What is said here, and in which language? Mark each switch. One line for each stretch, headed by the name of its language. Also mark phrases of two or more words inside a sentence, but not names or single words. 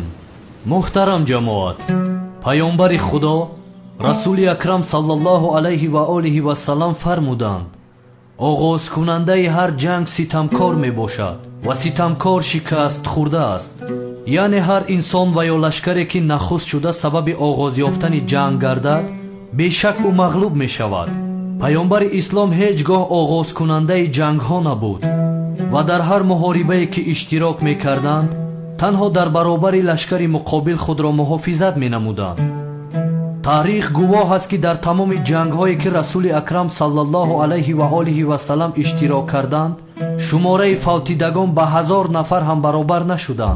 Tajik: муҳтарам ҷамоат, паёмбари Худо расули акрам
Arabic: صلی الله علیه و آله و سلام
Tajik: фармуданд оғоз кунандаи ҳар ҷанг ситамкор мебошад ва ситамкор шикаст хӯрдааст. яъне ҳар инсон ва ё лашкаре ки нахуст шуда сабаби оғоз ёфтани ҷанг гардад бешак ӯ мағлуб мешавад. пайомбари ислом ҳеҷ гоҳ оғозкунандаи ҷангҳо набуд ва дар ҳар муҳорибае ки иштирок мекарданд, танҳо дар баробари лашкари муқобил худро муҳофизат менамуданд. таърих гувоҳ аст ки дар тамоми ҷангҳое ки расули акрам
Arabic: صلى الله عليه وآله وسلم
Tajik: иштирок карданд, шумораи фавтидагон ба 1000 нафар ҳам баробар нашуданд.